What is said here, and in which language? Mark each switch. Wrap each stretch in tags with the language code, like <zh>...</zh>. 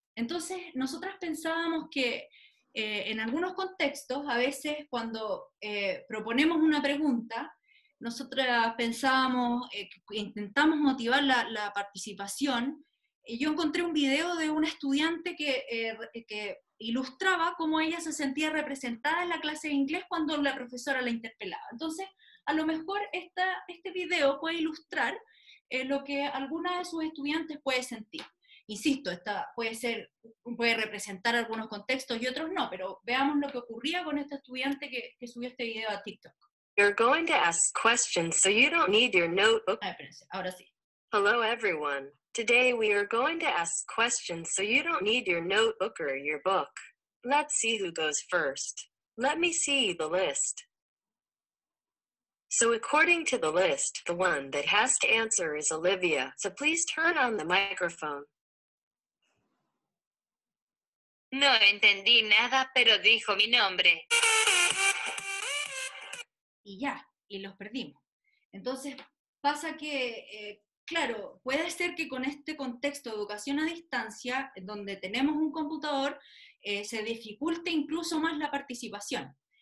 <es>Entonces, nosotras pensábamos que en algunos contextos, a veces cuando proponemos una pregunta, nosotras pensábamos, intentamos motivar la participación, y yo encontré un video de una estudiante que ilustraba cómo ella se sentía representada en la clase de inglés cuando la profesora la interpelaba. Entonces, a lo mejor este video puede ilustrar lo que alguna de sus estudiantes puede sentir. Insisto, puede representar algunos contextos y otros no, pero veamos lo que ocurría con este estudiante que subió este video a TikTok.</es> <en>You're going to ask questions, so you don't need your notebook.</en> <es>Espérense, ahora sí.</es> <en>Hello, everyone. Today we are going to ask questions, so you don't need your notebook or your book. Let's see who goes first. Let me see the list. So according to the list, the one that has to answer is Olivia, so please turn on the microphone.</en> <es>No entendí nada, pero dijo mi nombre. Y ya, y los perdimos. Entonces, pasa que, claro, puede ser que con este contexto de educación a distancia, donde tenemos un computador, se dificulte incluso más la participación.</es>